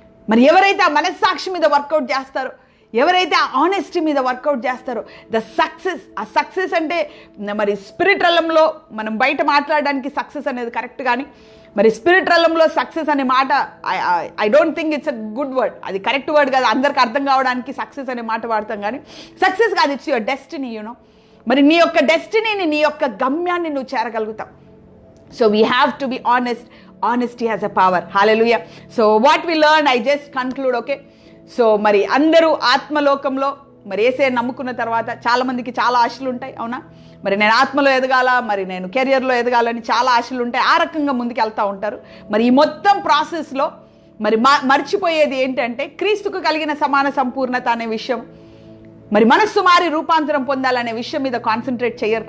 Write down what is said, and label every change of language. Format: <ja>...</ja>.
<te>మరి ఎవరైతే ఆ మనస్సాక్షి మీద వర్కౌట్ చేస్తారో, ఎవరైతే ఆ ఆనెస్టీ మీద వర్కౌట్ చేస్తారో, ద సక్సెస్, ఆ సక్సెస్ అంటే మరి స్పిరిట్ రంగంలో మనం బయట మాట్లాడడానికి సక్సెస్ అనేది కరెక్ట్, కానీ మరి స్పిరిట్ రంగంలో సక్సెస్ అనే మాట</te> <en>I don't think it's a good word.</en> <te>అది కరెక్ట్ వర్డ్ కాదు, అందరికి అర్థం కావడానికి సక్సెస్ అనే మాట వాడతాం, కానీ సక్సెస్ కాదు,</te> <en>It's your destiny.</en> <te>యూనో, మరి నీ యొక్క డెస్టినీని, నీ యొక్క గమ్యాన్ని నువ్వు చేరగలుగుతావు.</te> <en>So we have to be honest. Honesty has a power. Hallelujah. So what we learned, I just conclude, okay?</en> <te>So మరి అందరూ ఆత్మలోకంలో మరి యేసయ్యను నమ్ముకున్న తర్వాత చాలా మందికి చాలా ఆశలు ఉంటాయి, అవునా? మరి నేను ఆత్మలో ఎదగాల, మరి నేను కెరియర్లో ఎదగాలని చాలా ఆశలు ఉంటాయి, ఆ రకంగా ముందుకు వెళ్తూ ఉంటారు. మరి ఈ మొత్తం ప్రాసెస్లో మరి మర్చిపోయేది ఏంటంటే క్రీస్తుకు కలిగిన సమాన సంపూర్ణత అనే విషయం, మరి మనస్సు మారి రూపాంతరం పొందాలనే విషయం మీద కాన్సన్ట్రేట్ చేయరు.</te>